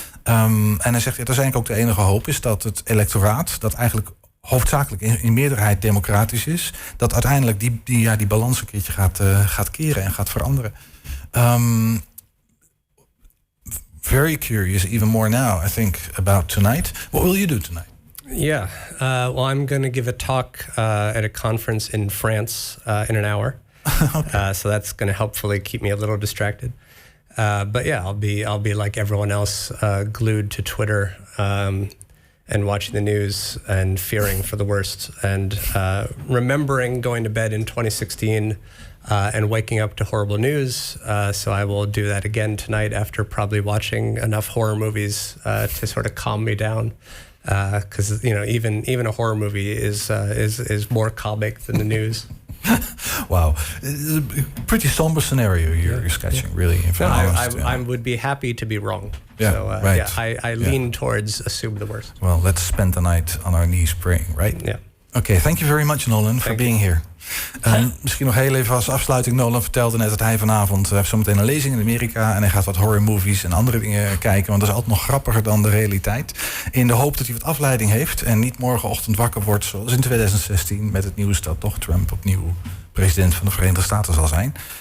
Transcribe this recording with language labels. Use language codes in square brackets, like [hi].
[nl] En hij zegt, dat is eigenlijk ook de enige hoop, is dat het electoraat, dat eigenlijk hoofdzakelijk in meerderheid democratisch is, dat uiteindelijk die balans een keertje gaat keren en gaat veranderen. [en] Very curious, even more now, I think, about tonight. What will you do tonight? Yeah, well, I'm going to give a talk at a conference in France in an hour. Okay. So that's going to hopefully keep me a little distracted. But yeah, I'll be like everyone else, glued to Twitter and watching the news and fearing for the worst and remembering going to bed in 2016 and waking up to horrible news. So I will do that again tonight after probably watching enough horror movies to sort of calm me down. Because even a horror movie is more comic than the news. Wow, pretty somber scenario you're sketching, really. I would be happy to be wrong. Yeah, so, right. Yeah, I lean towards assume the worst. Well, let's spend the night on our knees praying, right? Yeah. Okay, thank you very much, Nolen, for being here. [nl] Misschien nog heel even als afsluiting. Nolen vertelde net dat hij vanavond heeft zometeen een lezing in Amerika en hij gaat wat horror movies en andere dingen kijken, want dat is altijd nog grappiger dan de realiteit. In de hoop dat hij wat afleiding heeft en niet morgenochtend wakker wordt zoals in 2016 met het nieuws dat toch Trump opnieuw president van de Verenigde Staten zal zijn.